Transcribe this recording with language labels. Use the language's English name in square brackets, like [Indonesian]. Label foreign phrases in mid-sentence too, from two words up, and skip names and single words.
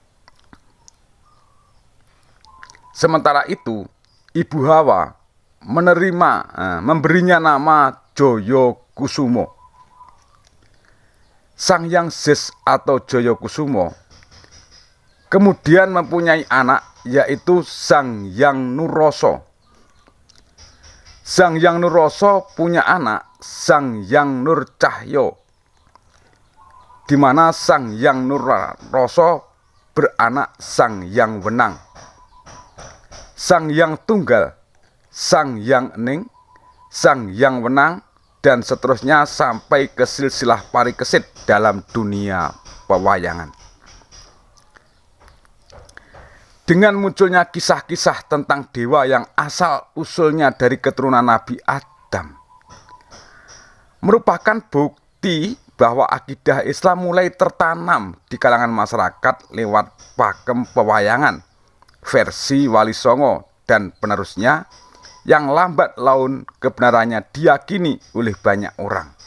[Indonesian] Sementara itu Ibu Hawa memberinya nama Joyo Kusumo. Sang Hyang Sis atau Joyo Kusumo kemudian mempunyai anak, yaitu Sang Hyang Nuroso. Sang Hyang Nuroso punya anak Sang Hyang Nur Cahyo, di mana Sang Hyang Nuroso beranak Sang Hyang Wenang, Sang Hyang Tunggal, Sang Hyang Ening, Sang Hyang Wenang, dan seterusnya sampai ke silsilah Parikesit dalam dunia pewayangan. Dengan munculnya kisah-kisah tentang dewa yang asal-usulnya dari keturunan Nabi Adam, merupakan bukti bahwa akidah Islam mulai tertanam di kalangan masyarakat lewat pakem pewayangan, versi Wali Songo dan penerusnya, yang lambat laun kebenarannya diyakini oleh banyak orang.